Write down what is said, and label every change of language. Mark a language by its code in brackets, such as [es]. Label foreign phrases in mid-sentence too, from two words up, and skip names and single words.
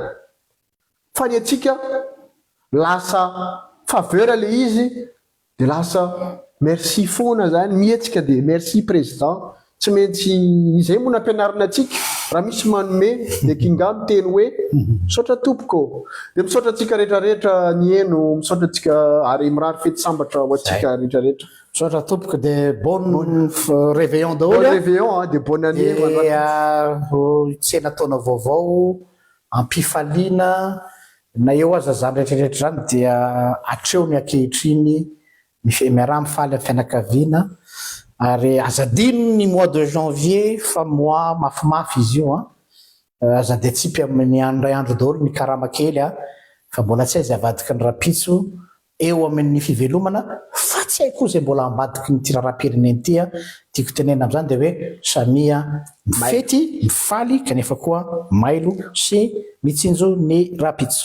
[mg] Fa ny atsika lasa faveur le izy de lasa merci foana zany mietsika de [fr] merci président. [mg] Tsy maintsy izay moa nampianarina atsika raha misy manome de kinga miteny hoe misaotra tompoko, de misaotra atsika rehetrarehetra ny eno, misaotra atsika ary mirary fety sambatra ho atsika rehetrarehetra. Misaotra tompoko de [fr] bonne réveillon [mg] daholo. [fr] Bon réveillon de bonne année. [mg] Tsena taona vaovao, ampifaliana na eo aza zany rehetrarehetra zany dia atreo ny ankehitriny miara mifaly amin'ny fianakaviana. Ary azadino ny [fr] mois de janvier [mg] fa mois mafimafy izy io azady atsipy amin'ny andro andro daholo ny karama kely fa mbola tsy aiza avadiky ny rapitso eo amin'ny fivelomana fa tsy hay koa zay mbola ambadiky ny tiraraha-pireneny ty tiako tenena am'izany de hoe samia mifety mifaly kanefa koa mailo sy mitsinjo ny rapitso.